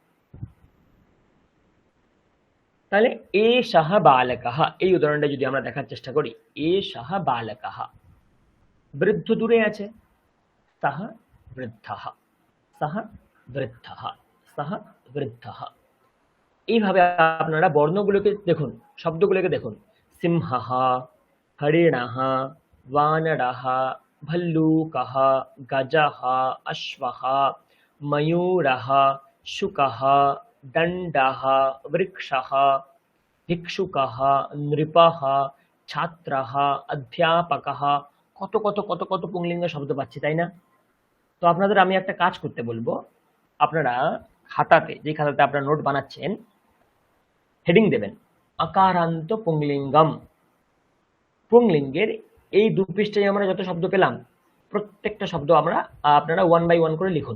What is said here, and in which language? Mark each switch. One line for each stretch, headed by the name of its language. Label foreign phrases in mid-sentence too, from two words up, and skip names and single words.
Bangla: তাহলে
Sanskrit: এ সাহা বালকাহ,
Bangla: এই উদাহরণটা যদি আমরা দেখার চেষ্টা করি,
Sanskrit: এ সাহা বালকাহ,
Bangla: বৃদ্ধ দূরে আছে,
Sanskrit: সাহা বৃদ্ধঃ, সাহা বৃদ্ধঃ, সাহা বৃদ্ধঃ।
Bangla: এইভাবে আপনারা বর্ণগুলোকে দেখুন, শব্দগুলোকে দেখুন,
Sanskrit: সিংহঃ, হরিণঃ, বানরঃ, ভল্লুকঃ, গজঃ, অশ্বঃ, ময়ূরঃ, শুকঃ, দণ্ডঃ, বৃক্ষঃ, ভিক্ষুকঃ, নৃপঃ, ছাত্রঃ, অধ্যাপকঃ।
Bangla: কত কত কত কত পুংলিঙ্গ শব্দ পাচ্ছি, তাই না? তো আপনাদের আমি একটা কাজ করতে বলবো, আপনারা খাতাতে, যে খাতাতে আপনারা নোট বানাচ্ছেন, হেডিং দেবেন
Sanskrit: আকারান্ত পুংলিঙ্গম।
Bangla: পুংলিঙ্গের এই 2 পৃষ্ঠায় আমরা যত শব্দ পেলাম প্রত্যেকটা শব্দ আপনারা 1 বাই 1 করে লিখুন।